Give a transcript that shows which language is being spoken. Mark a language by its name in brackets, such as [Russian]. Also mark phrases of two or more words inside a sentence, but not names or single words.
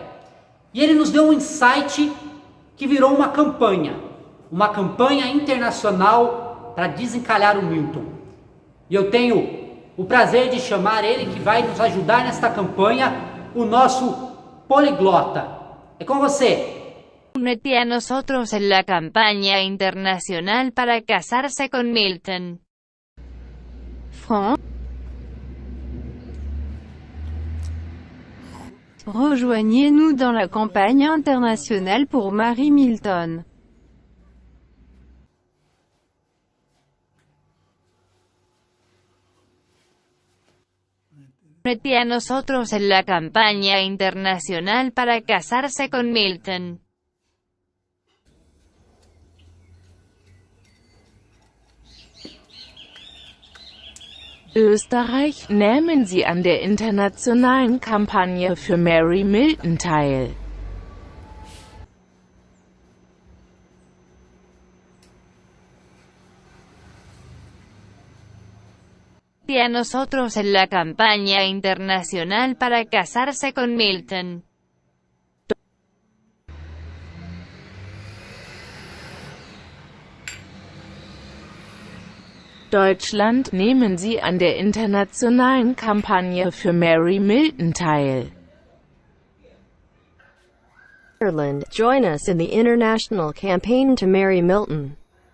[Portuguese] E ele nos deu um insight que virou uma campanha internacional para desencalhar o Milton. E eu tenho o prazer de chamar ele, que vai nos ajudar nesta campanha, o nosso poliglota. É com você. [Spanish] Únete a nosotros en la campaña internacional para casarse con Milton. [French] Rejoignez-nous dans la campagne internationale pour Marie Milton. [Spanish] Únete a nosotros en la campaña internacional para casarse con Milton. [German] Österreich, nehmen Sie an der internationalen Kampagne für Mary Milton teil. [Spanish] Únete a nosotros en la campaña internacional para casarse con Milton. [German] Deutschland, nehmen Sie an der internationalen Kampagne für Mary Milton teil. [English] Ireland, join us in the international campaign to marry Milton.